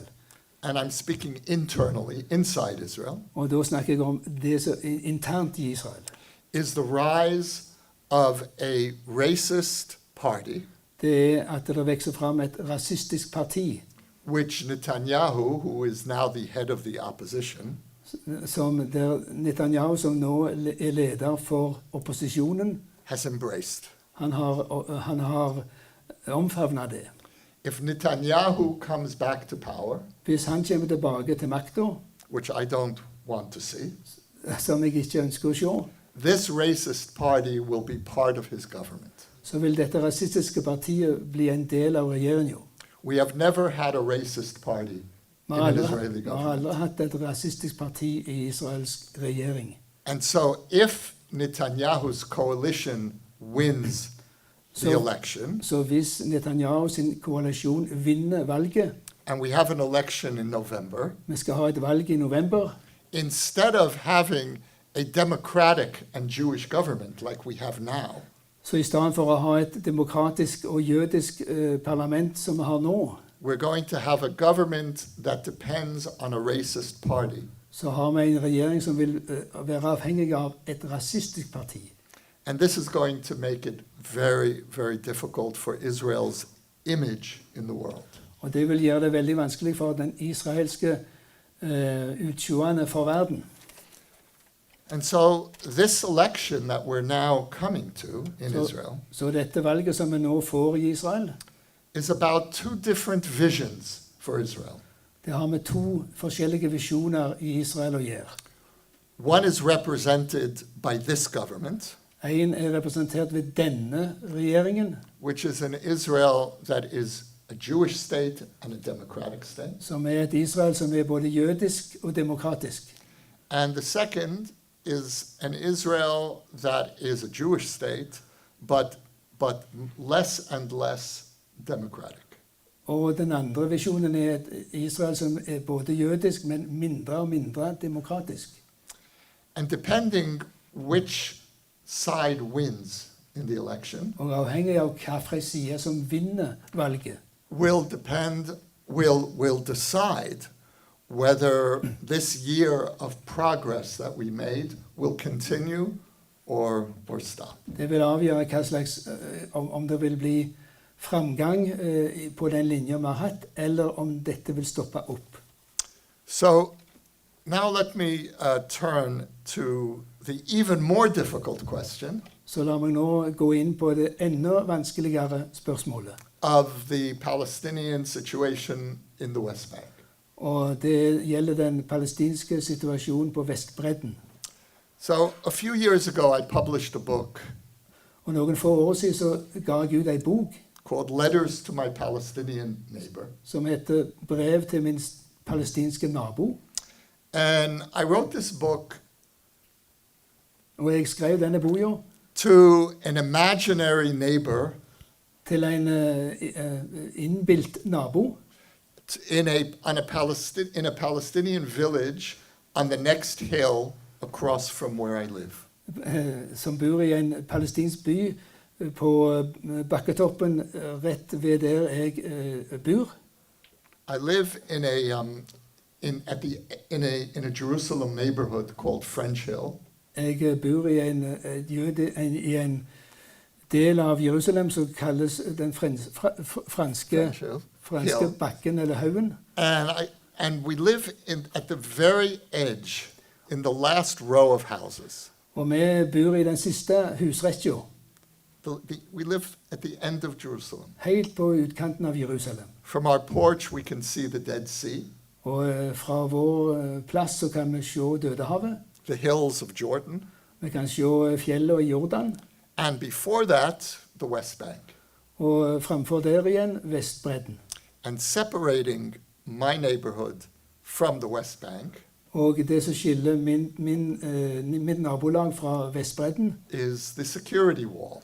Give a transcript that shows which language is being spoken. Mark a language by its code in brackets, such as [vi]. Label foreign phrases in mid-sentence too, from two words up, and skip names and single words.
[en] and I'm speaking internally, inside Israel, [no] og da snakker jeg om det som er internt i Israel, [en] is the rise of a racist party, [no] det er at det vokser fram et rasistisk parti [en] which Netanyahu, who is now the head of the opposition, [no] som der Netanyahu, som nå er leder for opposisjonen, [en] has embraced. [no] han har omfavnet det. [en] If Netanyahu comes back to power, [no] Hvis han kommer tilbake til makta, [en] which I don't want to see. [no] som jeg ikke ønsker å se, [en] This racist party will be part of his government. [no] så vil dette rasistiske partiet bli en del av regjeringen. [en] We have never had a racist party [no] Vi [en] in [no] har [en] an [no] aldri, [en] Israeli [no] vi har [en] government. [no] aldri hatt et rasistisk parti i Israels regjering. [en] And so if Netanyahu's coalition wins the [no] So- [en] election, [no] Så hvis Netanyahu sin koalisjon vinner valget, [en] and we have an election in November, [no] vi skal ha et valg i november, [en] instead of having a democratic and Jewish government like we have now, [no] så i stedet for å ha et demokratisk og jødisk parlament som vi har nå, [en] we're going to have a government that depends on a racist party. [no] så har vi en regjering som vil være avhengig av et rasistisk parti. [en] And this is going to make it very, very difficult for Israel's image in the world. [no] Og det vil gjøre det veldig vanskelig for den israelske utseendet for verden. [en] And so this election that we're now coming to in [no] So- [en] Israel [no] Så dette valget som vi nå får i Israel, [en] is about two different visions for Israel. [no] det har med to forskjellige visjoner i Israel å gjøre. [en] One is represented by this government, [no] En er representert ved denne regjeringen, [en] which is an Israel that is a Jewish state and a democratic state. [no] som er et Israel som er både jødisk og demokratisk. [en] And the second is an Israel that is a Jewish state, but less and less democratic. [no] Og den andre visjonen er et Israel som er både jødisk, men mindre og mindre demokratisk. [en] And depending which side wins in the election [no] Og avhengig av hvilken side som vinner valget, [en] will decide whether this year of progress that we made will continue or stop. [no] det vil avgjøre hva slags, om det vil bli framgang på den linja vi har hatt, eller om dette vil stoppe opp. [en] So now let me turn to the even more difficult question [no] Så la meg nå gå inn på det enda vanskeligere spørsmålet. [en] of the Palestinian situation in the West Bank. [no] Og det gjelder den palestinske situasjonen på Vestbredden. [en] So a few years ago, I published a book [no] Og noen få år siden så ga jeg ut ei bok [en] called Letters to My Palestinian Neighbor. [no] som heter 'Brev til min palestinske nabo'. [en] And I wrote this book [no] Og jeg skrev denne boka [en] to an imaginary neighbor [no] til en innbilt nabo [en] in a Palestinian village on the next hill across from where I live. [no] som bor i en palestinsk by på bakketoppen rett ved der jeg bor. [en] I live in a Jerusalem neighborhood called French Hill. [no] Jeg bor i i en del av Jerusalem som kalles den franske [en] Hill. [no] bakken eller haugen. [en] And we live at the very edge, in the last row of houses. [no] Og vi bor i den siste husrekkja, [en] We live at the end of Jerusalem. [no] helt på utkanten av Jerusalem. [en] From our porch, we can see the Dead Sea, [no] Og fra vår plass så kan vi se Dødehavet. [en] the hills of Jordan, [no] Vi kan se fjellene i Jordan. [en] and before that, the West Bank. [no] Og framfor der igjen Vestbredden. [en] And separating my neighborhood from the West Bank [no] Og det som skiller mitt nabolag fra Vestbredden, [en] is the security wall.